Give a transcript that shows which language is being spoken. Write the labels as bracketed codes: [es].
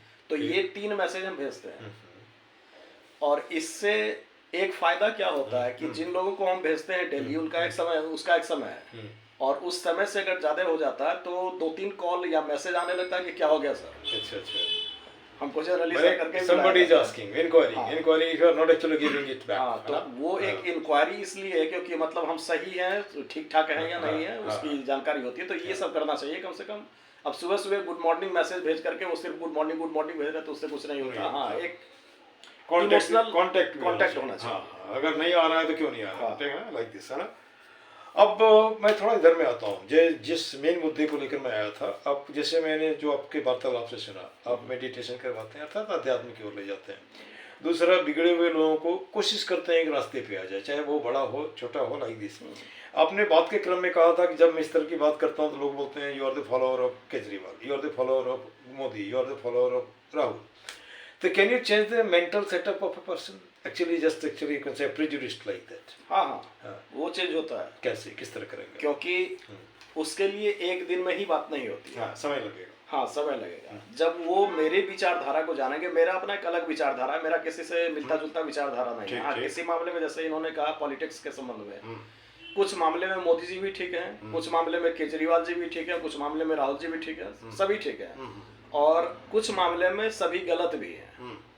[hi] तो ये 3 मैसेज हम भेजते हैं। और इससे एक फायदा क्या होता है कि जिन लोगों को हम भेजते हैं डेली, उनका एक समय, उसका एक समय है, और उस समय से अगर ज्यादा हो जाता है तो 2-3 कॉल या मैसेज आने लगता है कि क्या हो गया सर। अच्छा हमको जनरली सर करके [en] somebody is asking inquiry if you are not actually giving it back। [hi] हाँ, तो वो एक इंक्वायरी इसलिए है क्योंकि मतलब हम सही हैं, ठीक ठाक हैं या नहीं है, उसकी जानकारी होती है। तो ये सब करना चाहिए कम से कम। अब सुबह सुबह गुड मॉर्निंग मैसेज भेज करके वो सिर्फ गुड मॉर्निंग भेज रहे तो उससे कुछ नहीं होता। हाँ, एक कांटेक्ट होना चाहिए। अगर नहीं आ रहा है तो क्यों नहीं आ रहा, ठीक है ना, [en] like this, [hi] है ना। अब मैं थोड़ा इधर में आता हूँ, जिस मेन मुद्दे को लेकर मैं आया था। अब जैसे मैंने जो आपके वार्तालाप से सुना, आप मेडिटेशन करवाते हैं, अर्थात अध्यात्म की ओर ले जाते हैं। दूसरा, बिगड़े हुए लोगों को कोशिश करते हैं कि रास्ते पे आ जाए, चाहे वो बड़ा हो छोटा हो, [en] Like this. [hi] आपने बात के क्रम में कहा था कि जब मैं इस तरह की बात करता हूँ तो लोग बोलते हैं [en] You are the follower of Kejriwal, you are the follower of Modi, you are the follower of Rahul. तो can you change the mental setup of a person? Actually you can say prejudiced like that। [hi] हाँ, वो change होता है। कैसे, किस तरह करेंगे? क्योंकि उसके लिए एक दिन में ही बात नहीं होती है। हाँ, समय लगेगा। हाँ, समय लगेगा। जब वो मेरे विचारधारा को जानेंगे, मेरा अपना एक अलग विचारधारा है, मेरा किसी से मिलता जुलता विचारधारा नहीं है। हाँ, किसी मामले में जैसे इन्होंने कहा पॉलिटिक्स के संबंध में, कुछ मामले में मोदी जी भी ठीक है, कुछ मामले में केजरीवाल जी भी ठीक है, कुछ मामले में राहुल जी भी ठीक है, सभी ठीक है, और कुछ मामले में सभी गलत भी है।